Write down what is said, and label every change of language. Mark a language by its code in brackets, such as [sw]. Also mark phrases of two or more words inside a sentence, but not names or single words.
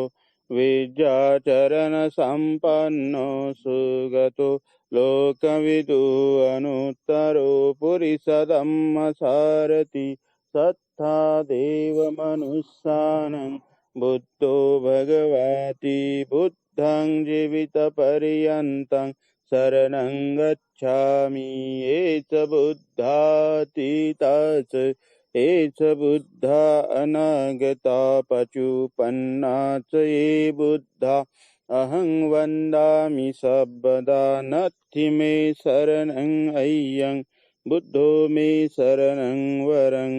[pi] विद्याचरणसम्पन्नो सुगतो लोकविदु अनुत्तरो पुरिसधम्मसारथि सत्था देवमनुष्यानं बुद्धो भगवति बुद्धं जीवितपर्यन्तं शरणं गच्छामि। एष बुद्धातीतः एष बुद्धा अनागता पचुपन्ना च ये बुद्धा अहं वन्दामि सर्वदा। नत्थि मे शरणं अय्यं बुद्धो मे शरणं वरं।